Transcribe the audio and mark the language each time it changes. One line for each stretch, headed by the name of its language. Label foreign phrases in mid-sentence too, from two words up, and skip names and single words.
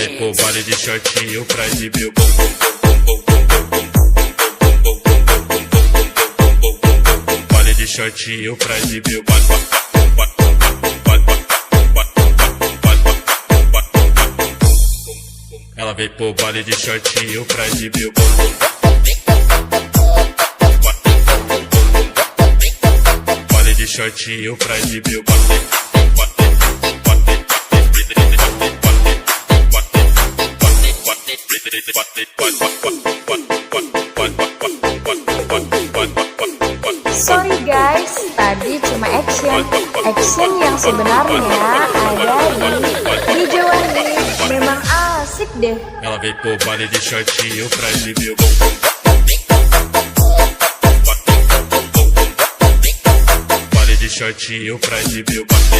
Portuguese: pro baile de shortinho pra exibir o bumbum. Baile de shortinho pra exibir o Ela veio pro baile de shortinho pra exibir o bumbum. Baile de shortinho pra exibir o
English: Sorry guys,
Indonesian: tadi cuma action. Action yang sebenarnya ada di video ini. Memang asik deh.
Portuguese: Ela veio pro baile de shortinho pra exibir o bumbum. Baile de shortinho pra exibir o